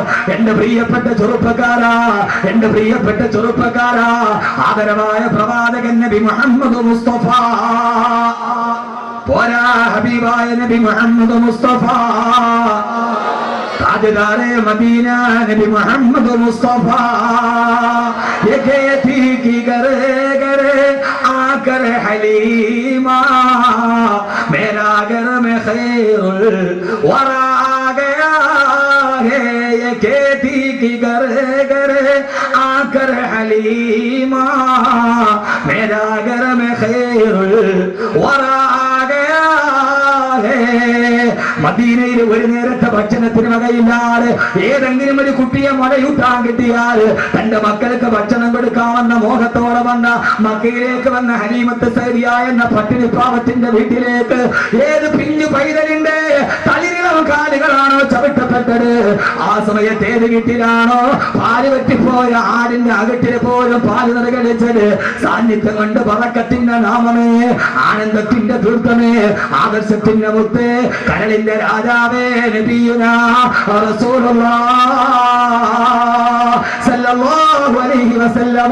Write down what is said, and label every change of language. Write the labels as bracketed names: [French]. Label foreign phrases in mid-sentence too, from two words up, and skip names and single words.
[Malayalam] എന്റെ പ്രിയപ്പെട്ട ചെറുപ്പക്കാരാ, ആദരവായ പ്രവാചകൻ നബി മുഹമ്മദ് മുസ്തഫ, പോരാ ഹബീബായ നബി മുഹമ്മദ് മുസ്തഫ, [Urdu] تاجدارِ مدینہ [Malayalam] നബി മുഹമ്മദ് മുസ്തഫ, [Urdu] یہ کہتی کہ کرے آکر حلیمہ میرا گھر میں خیرالوریٰ گیا ہے. یہ کہتی کہ کرے آکر حلیمہ میرا گھر میں خیرالوریٰ گیا ہے. [Malayalam] മദീനയിൽ ഒരു നേരത്തെ ഭക്ഷണത്തിന് വകയില്ലാതെ ഏതെങ്കിലും ഒരു കുട്ടിയെ മഴയൂട്ടാൻ കിട്ടിയാൽ തന്റെ മക്കൾക്ക് ഭക്ഷണം കൊടുക്കാമെന്ന മോഹത്തോടെ വന്ന മക്കയിലേക്ക് വന്ന ഹലീമത്ത് സൈദിയ എന്ന പട്ടിണി പാവത്തിന്റെ വീട്ടിലേക്ക് ഏത് പിഞ്ഞു പൈതലിന്റെ തളിരിളം കാലുകളാണോ ചവിട്ടപ്പെട്ടത്, ആ സമയത്ത് ഏത് വീട്ടിലാണോ പാല് പറ്റിപ്പോയ ആടിന്റെ അകട്ടില് പോലും പാല് നിറകടിച്ചത്, സാന്നിധ്യം കൊണ്ട് ബറക്കത്തിന്റെ നാമമേ, ആനന്ദത്തിന്റെ ദുർഗമേ, ആദർശത്തിന്റെ മുത്തേ, കരളിന്റെ രാജാവേ [Arabic] نبينا رسول الله صلى الله عليه وسلم.